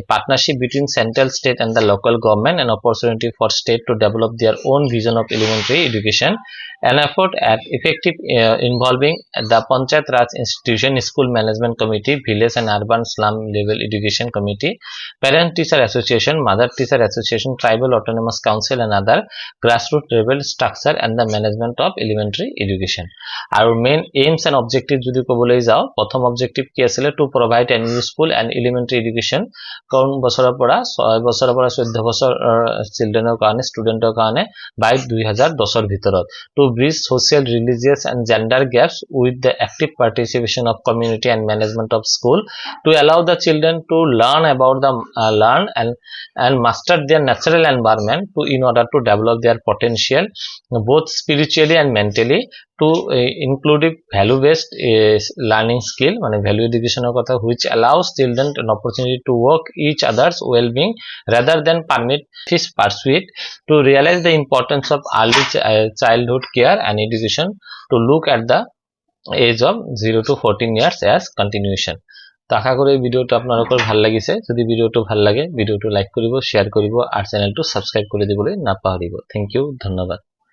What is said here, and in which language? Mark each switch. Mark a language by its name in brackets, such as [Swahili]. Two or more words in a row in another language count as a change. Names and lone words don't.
[English] partnership between central state and the local government an opportunity for state to develop their own vision of elementary education an effort at effective involving the Panchayat Raj institution school management committee village and urban slum level education committee parent teacher association mother teacher association tribal autonomous council and other grassroots level structure and the management of elementary education. Our main aims and objectives [Assamese] যদি কবলৈ যাও প্ৰথম অবজেক্টিভ কি আছিল [English] to provide an useful and elementary education [Assamese] কোন বছৰৰ পৰা 6 বছৰৰ পৰা 14 বছৰ চিলড্ৰেনৰ কাৰণে ষ্টুডেন্টৰ কাৰণে [English] by 2010 [Assamese] ৰ ভিতৰত [English] to bridge social religious and gender gaps with the active participation of community and management of school to allow the children to learn about the learn and master their natural environment to in order to develop their potential both spiritually and mentally to include value based learning skill মানে value education [Assamese] ৰ কথা [English] which allows children an opportunity to work each others well being rather than permit his pursuit to realize the importance of early childhood care and education to look at the age of 0 to 14 years as continuation. [Assamese] তো আশা করি ভিডিওটো আপোনালোকৰ ভাল লাগিছে যদি ভিডিওটো ভাল লাগে ভিডিওটো লাইক কৰিব শেয়াৰ কৰিব আৰু চেনেলটো সাবস্ক্ৰাইব কৰি দিবলৈ নাপাহৰিব [English] thank you [Assamese] ধন্যবাদ।